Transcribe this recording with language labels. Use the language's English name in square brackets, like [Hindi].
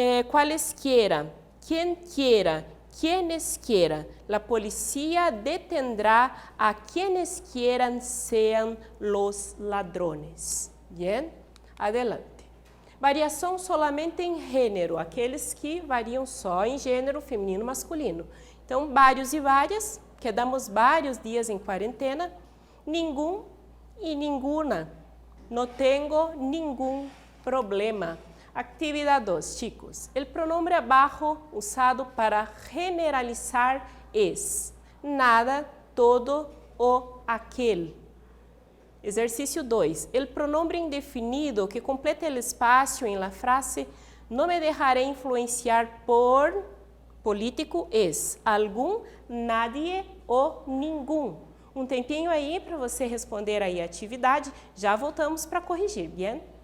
[Spanish] Cualesquiera, quien quiera, quienes quiera. La policía detendrá a quienes quieran sean los ladrones. Bien? Adelante. [Portuguese] Variação solamente em gênero, aqueles que variam só em gênero feminino e masculino. Então, vários e várias, quedamos vários dias em quarentena, nenhum e nenhuma. [Spanish] No tengo ningún problema. Actividad 2, chicos. El pronombre abajo usado para generalizar es nada, todo o aquel. Exercício 2. El pronombre indefinido que completa el espacio en la frase no me dejaré influenciar por político es algum, nadie o ningún. [Portuguese] Um tempinho aí para você responder aí a atividade, já voltamos para corrigir, bien?